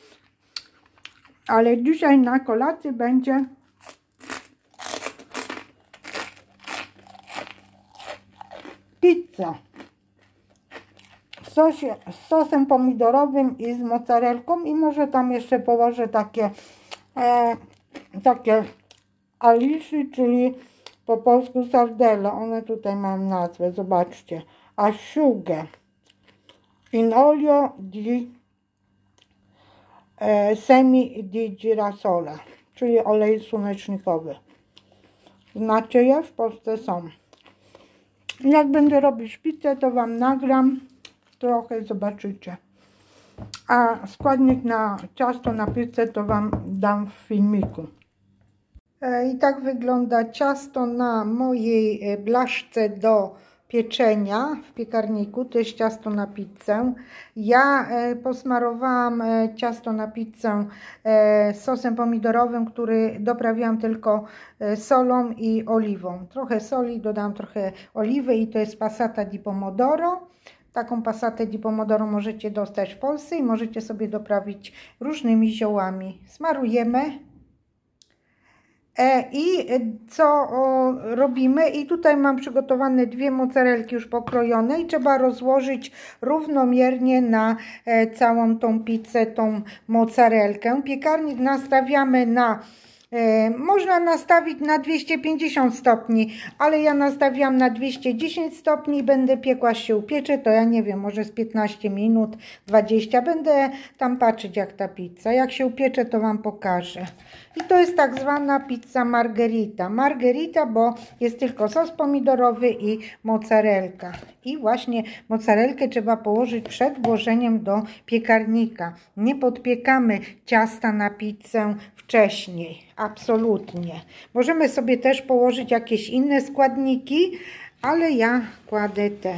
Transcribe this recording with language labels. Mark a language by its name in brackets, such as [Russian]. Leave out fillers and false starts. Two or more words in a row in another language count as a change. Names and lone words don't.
[Polish] Ale dzisiaj na kolację będzie pizza z sosem pomidorowym i z mozzarellką i może tam jeszcze położę takie alici, czyli po polsku sardelle. One tutaj mam nazwę, zobaczcie. [Italian] Asciughe in olio di semi di girasole, [Polish] czyli olej słonecznikowy. Znacie je? W Polsce są. Jak będę robić pizzę, to Wam nagram trochę, zobaczycie. A składnik na ciasto na pizzę to Wam dam w filmiku. I tak wygląda ciasto na mojej blaszce do pieczenia w piekarniku. To jest ciasto na pizzę. Ja posmarowałam ciasto na pizzę sosem pomidorowym, który doprawiłam tylko solą i oliwą. Trochę soli, dodałam trochę oliwy i to jest [Italian] passata di pomodoro. [Polish] Taką passatę [Italian] di pomodoro [Polish] możecie dostać w Polsce i możecie sobie doprawić różnymi ziołami. Smarujemy. I co robimy? I tutaj mam przygotowane dwie mozzarelki już pokrojone i trzeba rozłożyć równomiernie na całą tą pizzę, tą mozzarelkę. Piekarnik nastawiamy na, można nastawić na 250 stopni, ale ja nastawiam na 210 stopni i będę piekła, się upiecze, to ja nie wiem, może z 15 minut, 20, będę tam patrzeć, jak ta pizza, jak się upiecze, to Wam pokażę. I to jest tak zwana [Italian] pizza margherita. [Polish] Margherita, bo jest tylko sos pomidorowy i mozzarelka. I właśnie mozzarelkę trzeba położyć przed włożeniem do piekarnika. Nie podpiekamy ciasta na pizzę wcześniej. Absolutnie. Możemy sobie też położyć jakieś inne składniki, ale ja kładę te.